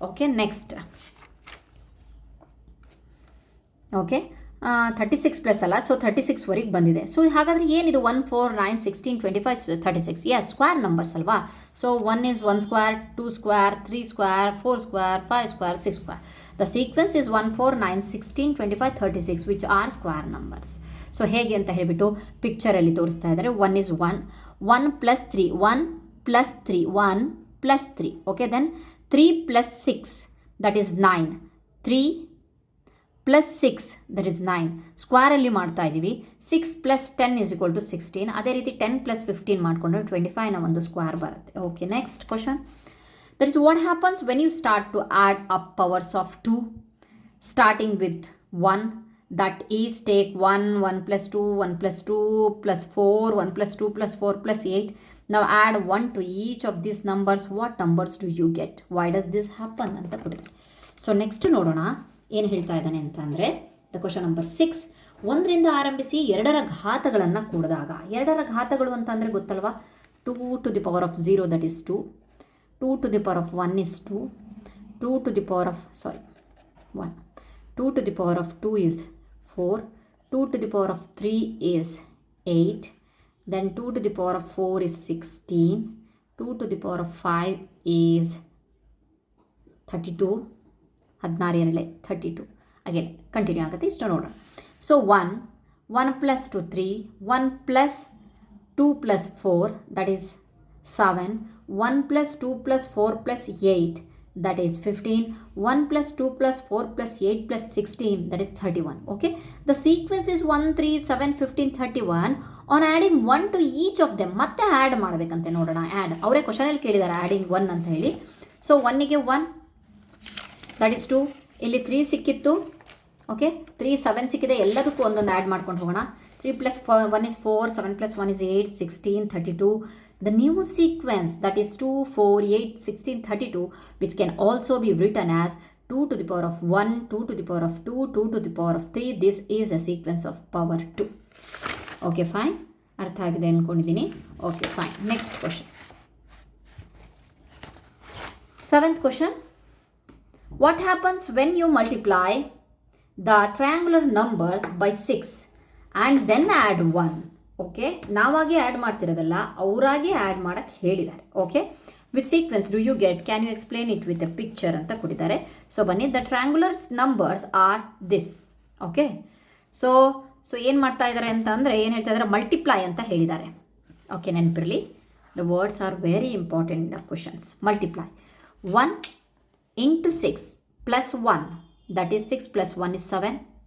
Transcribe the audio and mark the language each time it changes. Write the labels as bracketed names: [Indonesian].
[Kannada] Okay, next okay 36 plus ಅಲ್ಲ, so 36ವರೆಗೆ ಬಂದಿದೆ. So ಹಾಗಾದರೆ ಏನಿದು 1 4 9 16 25 36 ಎಸ್ ಸ್ಕ್ವೇರ್ ನಂಬರ್ಸ್ ಅಲ್ವಾ. [English] So 1 is 1 square, 2 square, 3 square, 4 square, 5 square, 6 square. The sequence is 1 4 9 16 25 36 which are square numbers. [Kannada] So ಹೇಗೆ ಅಂತ ಹೇಳಿಬಿಟ್ಟು ಪಿಕ್ಚರಲ್ಲಿ ತೋರಿಸ್ತಾ ಇದ್ದಾರೆ. [English] 1 is 1, 1 + 3, 1 + 3, 1 + 3. Okay, then 3 + 6 that is 9, 3 + 6 that is 9. [Kannada] ಸ್ಕ್ವೇರಲ್ಲಿ ಮಾಡ್ತಾ ಇದ್ದೀವಿ. [English] 6 + 10 is equal to 16. [Kannada] ಅದೇ ರೀತಿ 10 + 15 ಮಾಡಿಕೊಂಡ್ರೆ 25ನ ಒಂದು ಸ್ಕ್ವೇರ್ ಬರುತ್ತೆ. Okay, next question. [English] That is what happens when you start to add up powers of 2 starting with 1. That is take 1, 1 + 2, 1 + 2 + 4, 1 + 2 + 4 + 8. Now add 1 to each of these numbers. What numbers do you get? Why does this happen [Kannada] ಅಂತ ಕೊಟ್ಟಿದ್ದಾರೆ. So next ನೋಡೋಣ ಏನು ಹೇಳ್ತಾ ಇದ್ದಾನೆ ಅಂತ ಅಂದರೆ [English] The question number 6. [Kannada] 1ರಿಂದ ಆರಂಭಿಸಿ 2ರ ಘಾತಗಳನ್ನು ಕೂಡಿದಾಗ, 2ರ ಘಾತಗಳು ಅಂತ ಅಂದರೆ ಗೊತ್ತಲ್ವಾ. [English] 2 to the power of 0 that is 2, 2 to the power of 1 is 2, 2 to the power of 1, 2 to the power of 2 is 4, 2 to the power of 3 is 8, then 2 to the power of 4 is 16, 2 to the power of 5 is 32, 16 32. [Kannada] Again continue ಆಗುತ್ತೆ. ಇಷ್ಟು ನೋಡೋಣ. [English] So 1 + 2 3, 1 + 2 + 4 that is 7, 1 + 2 + 4 + 8 that is 15, 1 + 2 + 4 + 8 + 16 that is 31. Okay, the sequence is 1 3 7 15 31. On adding 1 to each of them, [Kannada] ಮತ್ತೆ add ಮಾಡಬೇಕಂತೆ. ನೋಡೋಣ add ಅವರೇ ಕ್ವಶನಲ್ಲಿ ಕೇಳಿದ್ದಾರೆ adding 1 ಅಂತ ಹೇಳಿ. So 1ಗೆ 1 that is 2, ಇಲ್ಲಿ 3 ಸಿಕ್ಕಿತ್ತು. ಓಕೆ, 3 7 ಸಿಕ್ಕಿದೆ. ಎಲ್ಲದಕ್ಕೂ ಒಂದೊಂದು ಆ್ಯಡ್ ಮಾಡ್ಕೊಂಡು ಹೋಗೋಣ. [English] 3 + 1 is 4, 7 + 1 is 8, [Kannada] 16 32. [English] The new sequence that is 2 4 8 16 32 which can also be written as 2 to the power of 1, 2 to the power of 2, 2 to the power of 3. This is a sequence of power 2. Okay, fine. [Kannada] ಅರ್ಥ ಆಗಿದೆ ಅಂದ್ಕೊಂಡಿದ್ದೀನಿ. [English] Okay, fine. Next question. 7th question. What happens when you multiply the triangular numbers by 6 and then add 1? [Kannada] Okay, ನಾವಾಗೆ add ಮಾಡ್ತಿರೋದಲ್ಲ, ಅವರಾಗೆ add ಮಾಡೋಕ್ಕೆ ಹೇಳಿದ್ದಾರೆ. [English] okay, with sequence do you get, can you explain it with a picture [Kannada] ಅಂತ ಕೊಟ್ಟಿದ್ದಾರೆ. So ಬನ್ನಿ, [English] The triangulars numbers are this. [Kannada] Okay, so ಏನು ಮಾಡ್ತಾ ಇದ್ದಾರೆ ಅಂತ ಅಂದರೆ ಏನು ಹೇಳ್ತಾ ಇದ್ದಾರೆ, ಮಲ್ಟಿಪ್ಲೈ ಅಂತ ಹೇಳಿದ್ದಾರೆ. [English] okay, [Kannada] ನೆನಪಿರಲಿ, [English] The words are very important in the questions. Multiply 1 × 6 + 1 that is 6 + 1 is 7.